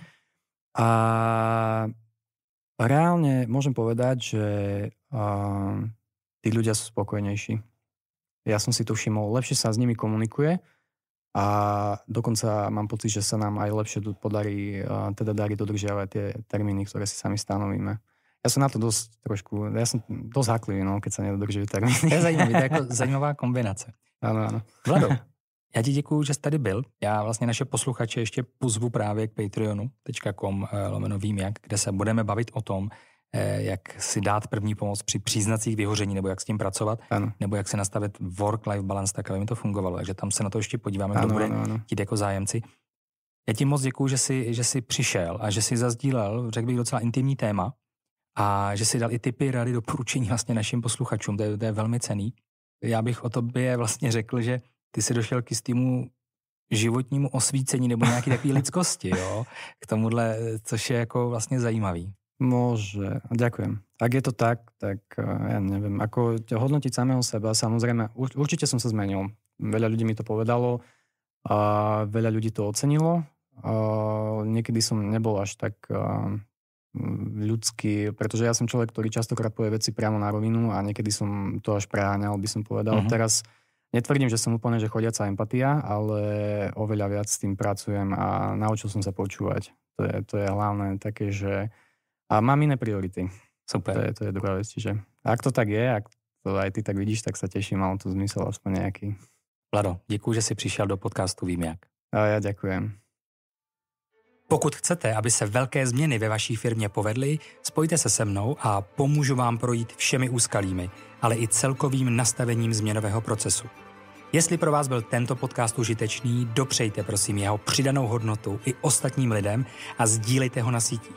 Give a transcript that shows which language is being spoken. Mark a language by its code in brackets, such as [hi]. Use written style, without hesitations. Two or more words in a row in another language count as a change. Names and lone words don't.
[sk] A reálne môžem povedať, že tí ľudia sú spokojnejší. Ja som si to všimol, lepšie sa s nimi komunikuje a dokonca mám pocit, že sa nám aj lepšie podarí dodržiavať tie termíny, ktoré si sami stanovíme. Ja som na to dosť háklivý, keď sa nedodržujú termíny. [cs] To je zajímavý, to je jako zajímavá kombinace. Ano. Vlado, já ti děkuju, že jsi tady byl. Já vlastně naše posluchače ještě pozvu právě k patreonu.com/vím jak, kde se budeme bavit o tom, jak si dát první pomoc při příznacích vyhoření, nebo jak s tím pracovat, nebo jak se nastavit [en] work-life balance, [cs] tak aby mi to fungovalo. Takže tam se na to ještě podíváme, kdo bude chtít jako zájemci. Já ti moc děkuju, že jsi přišel a že jsi zazdílel, řekl bych, docela intimní téma a že si dal i tipy, rady, doporučení vlastně našim posluchačům. To je velmi cenný. Já bych o tobě vlastně řekl, že ty jsi došel k jistému životnímu osvícení nebo nějaký takový lidskosti, jo? K tomuhle, což je jako vlastně zajímavý. [sk] Môže. Ďakujem. Ak je to tak ja neviem. Ako hodnotiť samého seba, samozrejme, určite som sa zmenil. Veľa ľudí mi to povedalo a veľa ľudí to ocenilo. Niekedy som nebol až tak ľudský, pretože ja som človek, ktorý častokrát povie veci priamo na rovinu a niekedy som to až preháňal, by som povedal. Teraz netvrdím, že som úplne, že chodiaca empatia, ale oveľa viac s tým pracujem a naučil som sa počúvať. To je hlavné také, že a mám iné priority. Super. To je druhá vec. Čiže ak to tak je, ak to aj ty tak vidíš, tak sa teším, malo to zmysel aspoň nejaký. [cs] Vlado, děkuji, že jsi přišel do podcastu Vím jak. [sk] A já děkujem. [cs] Pokud chcete, aby se velké změny ve vaší firmě povedly, spojte se se mnou a pomůžu vám projít všemi úskalími, ale i celkovým nastavením změnového procesu. Jestli pro vás byl tento podcast užitečný, dopřejte prosím jeho přidanou hodnotu i ostatním lidem a sdílejte ho na sítích.